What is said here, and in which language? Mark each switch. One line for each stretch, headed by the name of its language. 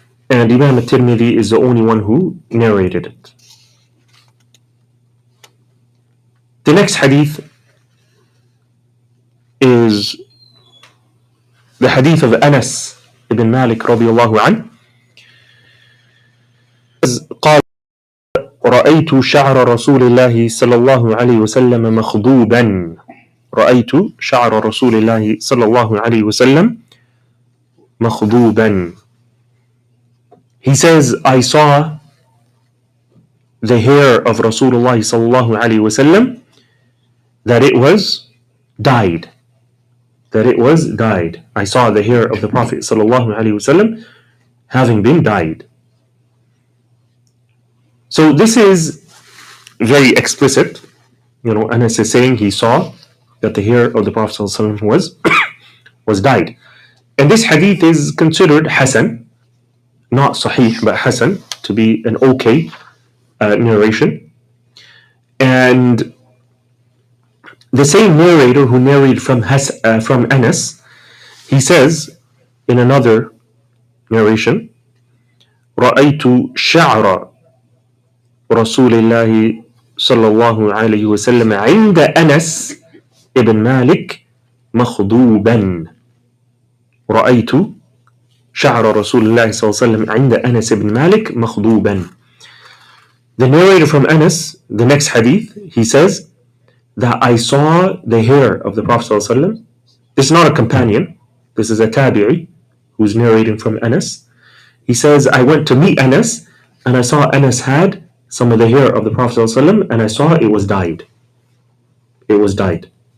English: And Imam al-Tirmidhi is the only one who narrated it. The next hadith is the hadith of Anas
Arabic: ibn Malik radiallahu anhu, قال رأيت شعر رسول الله صلى الله عليه وسلم مخضوبا رأيت شعر رسول الله صلى الله عليه وسلم مخضوبا.
English: He says, I saw the hair of Rasulullah sallallahu alayhi wasallam, that it was dyed. That it was dyed. I saw the hair of the Prophet sallallahu alayhi wasallam having been dyed. So this is very explicit. Anas is saying he saw that the hair of the Prophet sallallahu alayhi wasallam was dyed. And this hadith is considered Hasan, not Sahih, but Hasan, to be an okay narration. And the same narrator who narrated from Anas, he says in another narration,
Arabic: رأيت شعر رسول الله صلى الله عليه وسلم عند أنس ابن مالك مخضوبا. رأيت شعر رسول الله صلى الله عليه وسلم عند أنس ابن مالك مخضوبا.
English: The narrator from Anas, the next hadith, he says that I saw the hair of the Prophet sallallahu alaihi wasallam. This is not a companion. This is a tabi'i who's narrating from Anas. He says, I went to meet Anas and I saw Anas had some of the hair of the Prophet sallallahu alaihi wasallam and I saw it was dyed. It was dyed.